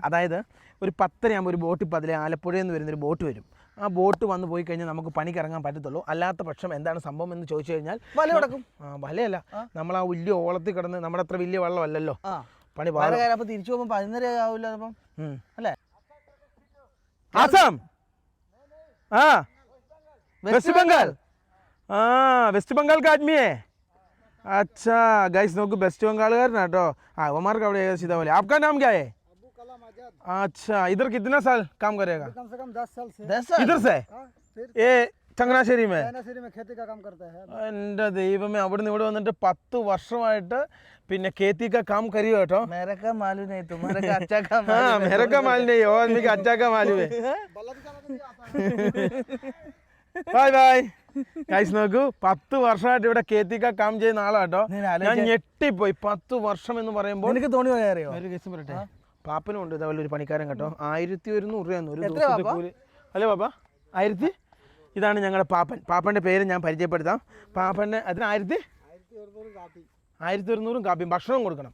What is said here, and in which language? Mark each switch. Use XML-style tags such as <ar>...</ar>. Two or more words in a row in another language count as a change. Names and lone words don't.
<ml>അതായത് ഒരു 10:30 ഒരു ബോട്ട്, ഇപ്പോൾ അതിലെ ആലപ്പുഴയിൽ നിന്ന് വരുന്നൊരു ബോട്ട് വരും. ആ ബോട്ട് വന്ന് പോയി കഴിഞ്ഞാൽ നമുക്ക് പണിക്ക് ഇറങ്ങാൻ പറ്റത്തുള്ളൂ. അല്ലാത്ത പക്ഷം എന്താണ് സംഭവം എന്ന് ചോദിച്ചു കഴിഞ്ഞാൽ വല കിടക്കും. വലയല്ല, നമ്മൾ ആ വലിയ ഓളത്തിൽ കിടന്ന്, നമ്മുടെ അത്ര വലിയ വെള്ളമല്ലല്ലോ പണി. തിരിച്ചു പോകുമ്പോൾ 11:30 ആവില്ല അല്ലേ? ആസാം,</ml> <hi>वेस्ट बंगाल, वेस्ट बंगाल का आदमी है. अच्छा गाइस</hi> <ml>നോക്കൂ, വെസ്റ്റ് ബംഗാളുകാരനാട്ടോ. അവന്മാർക്ക് അവിടെ</ml> <hi>सीधा बोले. आपका नाम क्या है? अच्छा, इधर कितना साल काम करेगा? कम से कम 10 साल से. इधर से ये ചങ്ങനാശ്ശേരി में खेती का काम करता है.</hi> <ml>എൻ്റെ ദൈവമേ, അവിടെ നിന്ന് ഇവിടെ വന്നിട്ട് 10 വർഷമായിട്ട് പിന്നെ</ml> <hi>खेती का काम करियो</hi> <ml>കേട്ടോ.</ml> <hi>मेरे का मालूम नहीं, तुम्हारे का अच्छा का मालूम. हाँ, मेरे का मालूम नहीं, और आदमी का अच्छा का मालूम है.</hi> <ml>ബൈ ബൈ. ഗൈസ് നോക്കൂ, 10 വർഷമായിട്ട് ഇവിടെ</ml> <hi>खेती का काम</hi> <ml>ചെയ്യുന്ന ആളാട്ടോ. ഞാൻ ഞെട്ടിപ്പോയി. 10 വർഷം എന്ന് പറയുമ്പോൾ എനിക്ക് തോന്നി അറിയോ, ഒരു കേസ് പറയട്ടെ, പാപ്പനും ഉണ്ട് ഇതേപോലെ ഒരു പണിക്കാരൻ കേട്ടോ. 1100 രൂപയാണ് ഒരു ദിവസത്തെ കൂലി. അല്ലേ പാപ്പ? 1000. ഇതാണ് ഞങ്ങളുടെ പാപ്പൻ്റെ പേര് ഞാൻ പരിചയപ്പെടുത്താം. പാപ്പൻ്റെ അതിന് 1100 കാപ്പിയും ഭക്ഷണവും കൊടുക്കണം.</ml>